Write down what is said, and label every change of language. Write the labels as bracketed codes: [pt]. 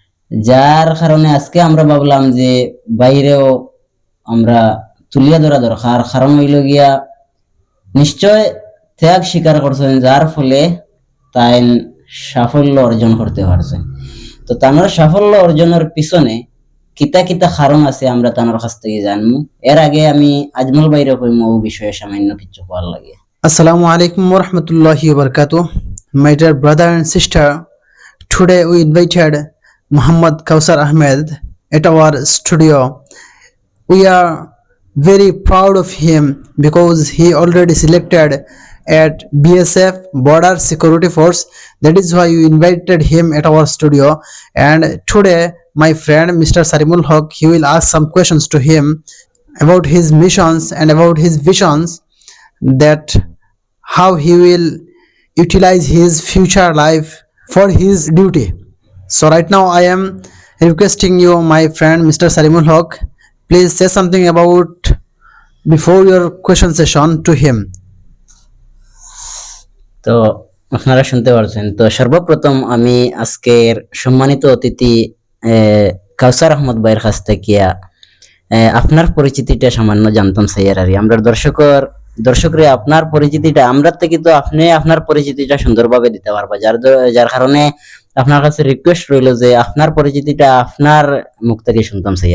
[syl] যার কারণে আজকে আমরা ভাবলাম যে বাইরেও আমরা তুলিয়া ধরা দরকার, কারণ হইল গিয়া নিশ্চয় ত্যাগ স্বীকার করছেন, যার ফলে তাই সাফল্য অর্জন করতে পারছেন। তো তানোর সাফল্য অর্জনের পিছনে কিতা কিতা কারণ আছে আমরা তানোর কাছ থেকে জানবো। এর আগে আমি আজমল বাইরে কইম ও বিষয়ে সামান্য কিছু হওয়ার লাগে। [ar] Assalamu alaikum warahmatullahi wabarakatuh. [en] My dear brother and sister, today we invited Muhammad Kausar Ahmed at our studio. We are very proud of him because he already selected at BSF Border Security Force. That is why we invited him at our studio. And today my friend Mr. Sarimul Haq, he will ask some questions to him about his missions and about his visions, that how he will utilize his future life for his duty. So right now I am requesting you, my friend Mr. Sarimul Haq, please say something about before your question session to him. [bn] তো আপনারা শুনতে পারছেন। [syl] তো সর্বপ্রথম আমি আজকের সম্মানিত অতিথি কাউসার আহমদ ভাইয়ের কাছ থেকে আপনার পরিচিতিটা সামান্য জানতাম চাই। আর আমরা দর্শকরে আপনার পরিচিতিটা আমরা থেকে তো আপনি আপনার পরিচিতিটা সুন্দরভাবে দিতে পারবা, যার কারণে আপনার কাছে রিকোয়েস্ট রইল যে আপনার পরিচিতিটা আপনার মুখ থেকে শুনতাম চাই।